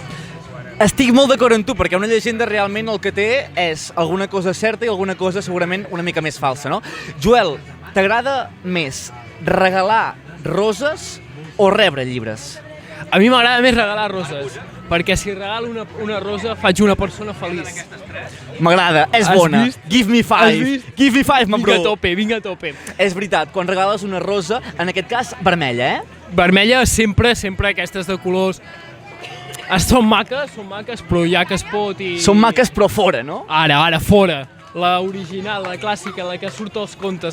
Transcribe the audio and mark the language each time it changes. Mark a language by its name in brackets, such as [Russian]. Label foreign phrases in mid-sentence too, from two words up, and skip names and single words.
[Catalan] Estic molt d'acord amb tu, perquè una llegenda realment el que té és alguna cosa certa i alguna cosa segurament una mica més falsa, no? Joel, t'agrada més regalar roses o rebre llibres? A mi m'agrada més regalar roses, perquè si regalo una rosa faig una persona feliç. M'agrada, és bona. [English] Give me five, man, bro. [Catalan] Vinga a tope. És veritat, quan regales una rosa, en aquest cas vermella, eh? Vermella sempre aquestes de colors. Són maques, però ja que es pot i... Són maques però fora, no? Ara, fora. La original, la clàssica, la que surt als contes,